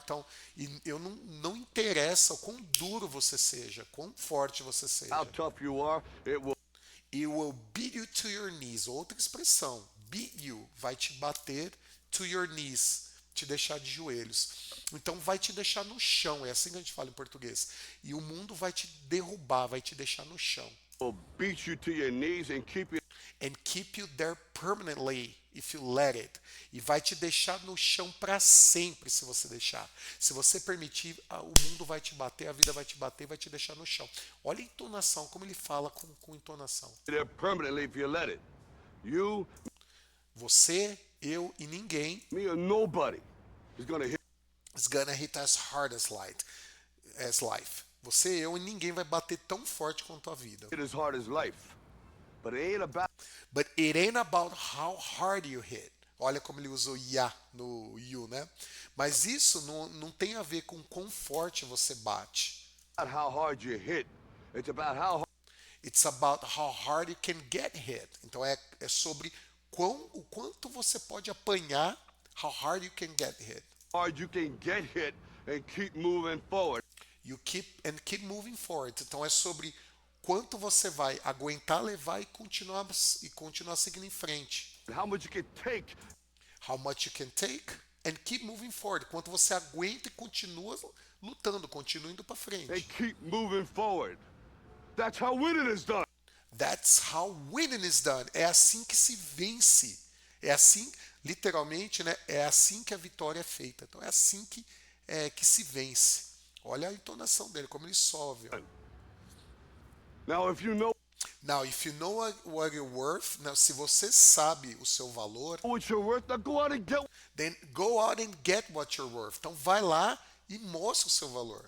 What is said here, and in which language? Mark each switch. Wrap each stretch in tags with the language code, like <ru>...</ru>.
<pt>Então, eu não interessa o quão duro você seja, quão forte você seja.</pt> <en>how tough you are, It will beat you to your knees.</en> <pt>Outra expressão. Beat you. Vai te bater</pt> <en>to your knees.</en> <pt>Te deixar de joelhos. Então, vai te deixar no chão. É assim que a gente fala em português. E o mundo vai te derrubar, vai te deixar no chão.</pt> <en>will beat you to your knees And keep you there permanently if you let it.</en> <pt>E vai te deixar no chão para sempre se você deixar. Se você permitir, o mundo vai te bater, a vida vai te bater, vai te deixar no chão. Olha a entonação, como ele fala com entonação.</pt> <en>there permanently if you let it. You,</en> <pt>Você, eu e ninguém</pt> <en>me, or nobody is gonna hit is gonna hit as hard as life.</en> <pt>Você, eu e ninguém vai bater tão forte quanto a vida.</pt> <en>as hard as life. But it ain't about But it ain't about how hard you hit.</en> <pt>Olha como ele usou ya no you, né? Mas isso não tem a ver com quão forte você bate.</pt> <en>how hard you hit. It's about how It's about how hard you can get hit.</en> <pt>Então é sobre o quanto você pode apanhar,</pt> <en>how hard you can get hit. hard you can get hit and keep moving forward. You keep moving forward.</en> <pt>Então é sobre quanto você vai aguentar levar e continuar seguindo em frente.</pt> <en>How much you can take How much you can take and keep moving forward.</en> <pt>Quanto você aguenta e continua lutando, continua indo para</pt> <en>and</en> <pt>frente.</pt> <en>keep moving forward. That's how winning is done. That's how winning is done.</en> <pt>É assim que se vence. É assim, literalmente, né? É assim que a vitória é feita. Então é assim que se vence. Olha a entonação dele, como ele sobe. Ó.</pt> <en>Now, if you know Now, if you know what you're worth,</en> <pt>se você sabe o seu valor,</pt> <en>what you're worth, now go out and get then go out and get what you're worth.</en> <pt>Então vai lá e mostra o seu valor.</pt>